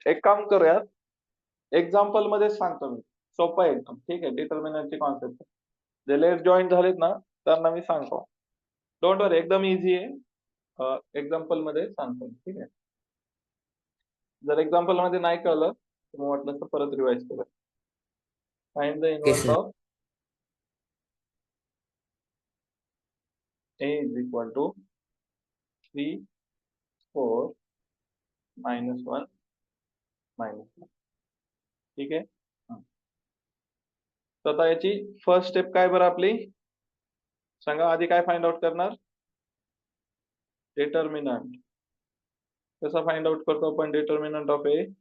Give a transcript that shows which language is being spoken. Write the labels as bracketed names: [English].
[Marathi] एक काम करूयात, एक्झाम्पल मध्ये सांगतो मी, सोपं आहे एकदम. ठीक आहे, डिटर्मिनंटची कॉन्सेप्ट जे लेट जॉईन झालेत ना त्यांना मी सांगतो. [English] don't worry, [Marathi] एकदम इझी आहे. एक्झाम्पल मध्ये सांगतो. ठीक आहे, जर एक्झाम्पल मध्ये नाही कळलं तर मग वाटलं तर परत रिवाइज करूया. [English] Find the okay inverse sir. Of A is equal to 3, 4, -1, -1. [Marathi] ठीक आहे. तर आता याची फर्स्ट स्टेप काय बरं आपली, सांगा. आधी काय फाइंड आउट करणार? डिटर्मिनंट. कसा फाइंड आउट करतो आपण डिटर्मिनंट ऑफ ए?